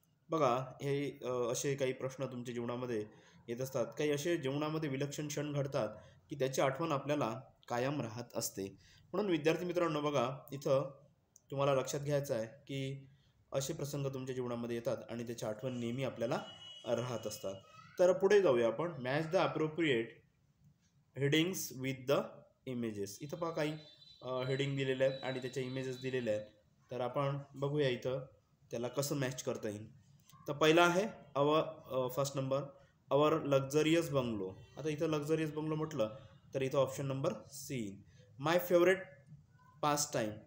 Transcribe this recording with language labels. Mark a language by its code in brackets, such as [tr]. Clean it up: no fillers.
[mr] बघा, हे असे काही प्रश्न तुमच्या जीवनामध्ये येत असतात. काही असे जीवनामध्ये विलक्षण क्षण घडतात की त्याची आठवण आपल्याला कायम राहत असते. म्हणून विद्यार्थी मित्रांनो, बघा इथं तुम्हाला लक्षात घ्यायचं आहे की असे प्रसंग तुमच्या जीवनामध्ये येतात आणि त्याची आठवण नेहमी आपल्याला राहत असतात. तर पुढे जाऊया आपण. [en] Match the appropriate headings with the images. [mr] इथं पहा काही हेडिंग दिलेले आहेत आणि त्याच्या इमेजेस दिलेले आहेत. तर आपण बघूया इथं त्याला कसं मॅच करता येईल. तर पहिला आहे first number [en] Our luxurious bungalow. [mr] आता इथं लक्झरियस बंगलो म्हटलं तर इथं ऑप्शन नंबर सी, [en] My favourite pastime.